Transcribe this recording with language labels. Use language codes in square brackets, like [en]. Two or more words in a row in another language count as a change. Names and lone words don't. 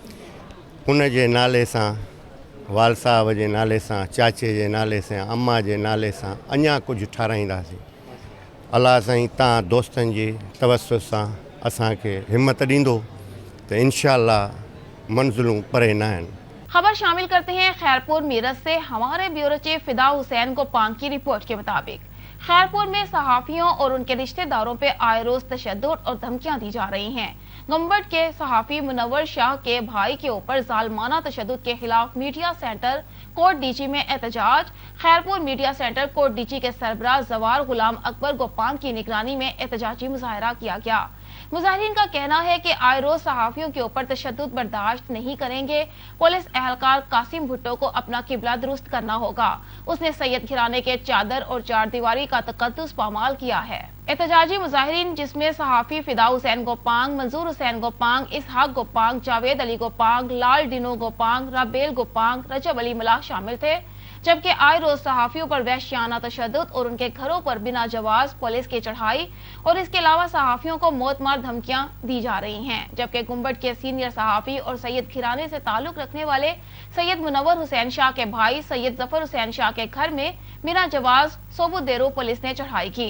[sd] उन जे नाले सां, वाल साहब जे नाले सां, चाचे जे नाले सां, अम्मा जे नाले सां अञा कुझु ठाराईंदासीं। अलाह साईं तव्हां दोस्तनि जी तवसुत सां असांखे हिम्मत ॾींदो त इंशाअल्लाह मंज़िलूं परे न आहिनि। [ur] خبر شامل کرتے ہیں خیرپور میرت سے۔ ہمارے بیورو چیف فدا حسین کو پانگ کی رپورٹ کے مطابق خیرپور میں صحافیوں اور ان کے رشتہ داروں پے آئے روز تشدد اور دھمکیاں دی جا رہی ہیں. گمبٹ کے صحافی منور شاہ کے بھائی کے اوپر ظالمانہ تشدد کے خلاف میڈیا سینٹر کوٹ ڈیجی میں احتجاج. خیرپور میڈیا سینٹر کوٹ ڈیجی کے سربراہ جوار غلام اکبر گوپان کی نگرانی میں احتجاجی مظاہرہ کیا گیا. مظاہرین کا کہنا ہے کہ آئے روز صحافیوں کے اوپر تشدد برداشت نہیں کریں گے. پولیس اہلکار قاسم بھٹو کو اپنا قبلہ درست کرنا ہوگا. اس نے سید گھرانے کے چادر اور چار دیواری کا تقدس پامال کیا ہے. احتجاجی مظاہرین جس میں صحافی فدا حسین گوپانگ، منظور حسین گوپانگ، اسحاق گوپانگ، جاوید علی گوپانگ، لال ڈینو گوپانگ، رابیل گوپانگ، رجب علی ملاح شامل تھے، جبکہ آئے روز صحافیوں پر وحشیانہ تشدد اور ان کے گھروں پر بنا جواز پولیس کی چڑھائی اور اس کے علاوہ صحافیوں کو موت مار دھمکیاں دی جا رہی ہیں. جبکہ گنبد کے سینئر صحافی اور سید گھرانے سے تعلق رکھنے والے سید منور حسین شاہ کے بھائی سید ظفر حسین شاہ کے گھر میں بنا جواز ثبوت دیرو پولیس نے چڑھائی کی.